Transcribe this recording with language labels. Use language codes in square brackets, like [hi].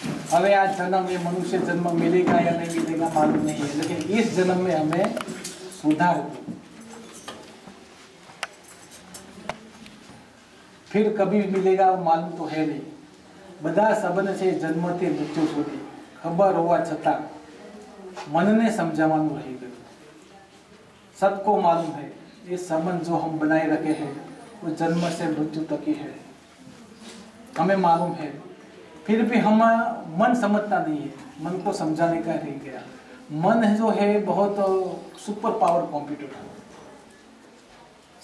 [gu] હવે આ [hi] जन्म ये मनुष्य जन्म मिलेगा या नहीं मिलेगा मालूम नहीं है, लेकिन इस जन्म में हमें सुधार दो। फिर कभी मिलेगा वो मालूम तो है नहीं। [gu] બધા સંબંધ છે જન્મથી મૃત્યુ સુધી ખબર હોવા છતાં મનને સમજાવવાનું રહી ગયું। [hi] सबको मालूम है ये संबंध जो हम बनाए रखे हैं वो जन्म से मृत्यु तक ही है, हमें मालूम है। फिर भी हम मन समझता नहीं है, मन को समझाने का रह गया। मन जो है बहुत सुपर पावर कंप्यूटर है।